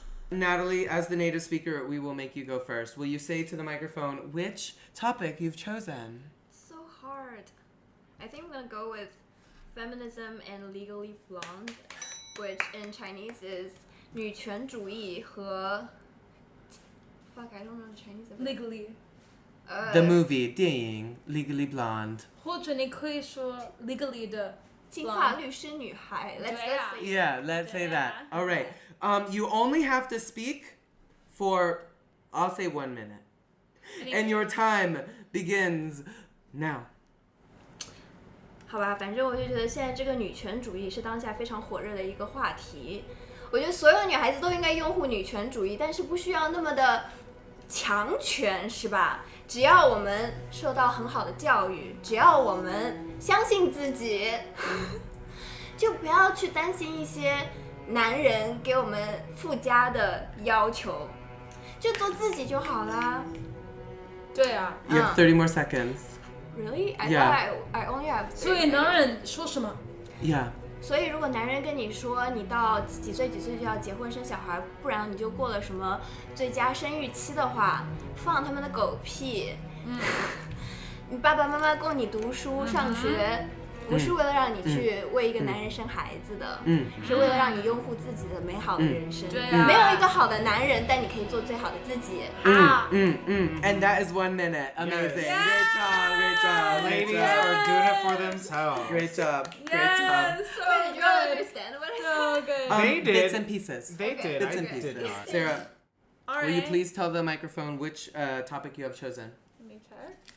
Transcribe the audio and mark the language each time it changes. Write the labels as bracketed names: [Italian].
[English] Natalie, as the native speaker, we will make you go first. Will you say to the microphone which topic you've chosen? So hard. I think I'm gonna go with feminism and legally blonde, which in Chinese is [Chinese] 女权主义和 [English] fuck, I don't know the Chinese of it. Legally. The movie [Chinese] 电影 [English] Legally Blonde. [Chinese] 或者你可以说 legally 的金发律师女孩. [English] Let's say Yeah, let's say that. All right. You only have to speak for, I'll say 1 minute. And your time begins now. [Chinese] 好吧，反正我就觉得现在这个女权主义是当下非常火热的一个话题。我觉得所有女孩子都应该拥护女权主义，但是不需要那么的强权，是吧？只要我们受到很好的教育，只要我们相信自己，就不要去担心一些男人给我们附加的要求，就做自己就好啦。对啊。 [English] You have 30 more seconds. Really? I Yeah. thought I only have. [Chinese] 所以男人说什么？ [English] Yeah. [Chinese] 所以如果男人跟你说你到几岁就要结婚生小孩，不然你就过了什么最佳生育期的话，放他们的狗屁。你爸爸妈妈供你读书上学，不是为了让你去为一个男人生孩子的，是为了让你拥护自己的美好的人生。没有一个好的男人，但你可以做最好的自己。 [English] And that is 1 minute. Amazing. Great job. Great job. Ladies are doing it for themselves. Great job. Great job. So Wait, did you all understand what I said? So good. They did. Bits and pieces. They did. Bits I and did pieces. not. Sarah, All right. will you please tell the microphone which topic you have chosen? Let me check.